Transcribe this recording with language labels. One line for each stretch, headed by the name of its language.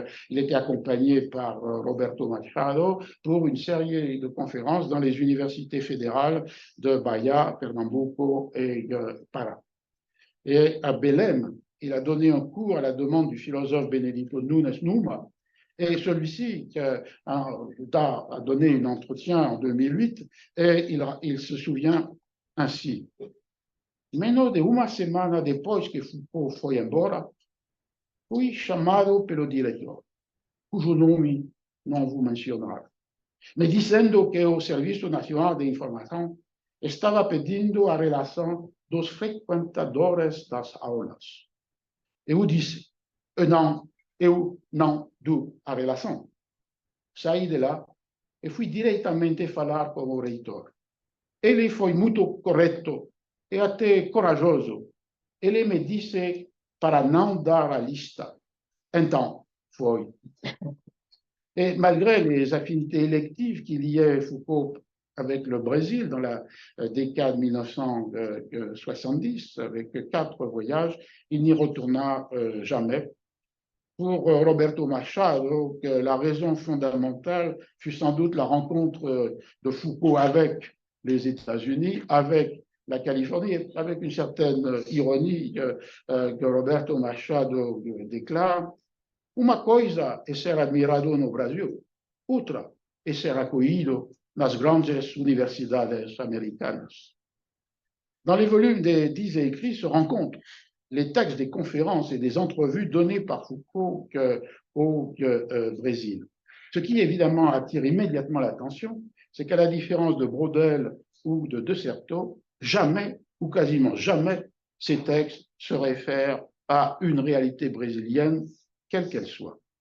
French: Il était accompagné par Roberto Machado pour une série de conférences dans les universités fédérales de Bahia, Pernambuco et Pará. Et à Belém, il a donné un cours à la demande du philosophe Benedito Nunes Numa, et celui-ci a donné un entretien en 2008, et il se souvient ainsi.
Portuguese: Menos de uma semana depois que Foucault foi embora, fui chamado pelo diretor, cujo nome não vou mencionar, me dizendo que o Serviço Nacional de Informação estava pedindo a relação dos frequentadores das aulas. Eu disse, eu não dou a relação. Saí de lá e fui diretamente falar com o reitor. Ele foi muito correto e até corajoso. Ele me disse para não dar a lista. Então, foi.
French: Et malgré les affinités électives qu'il liait Foucault avec le Brésil dans la décade 1970, avec 4 voyages, il n'y retourna jamais. Pour Roberto Machado, la raison fondamentale fut sans doute la rencontre de Foucault avec les États-Unis, avec la Californie, avec une certaine ironie que Roberto Machado déclare.
Portuguese: Uma coisa é ser admirado no Brasil, outra é ser acolhido nas grandes universidades américaines.
French: Dans les volumes des 10 écrits se rencontrent les textes des conférences et des entrevues données par Foucault au Brésil. Ce qui évidemment attire immédiatement l'attention, c'est qu'à la différence de Braudel ou de De Certeau, jamais ou quasiment jamais ces textes se réfèrent à une réalité brésilienne, quelle qu'elle soit.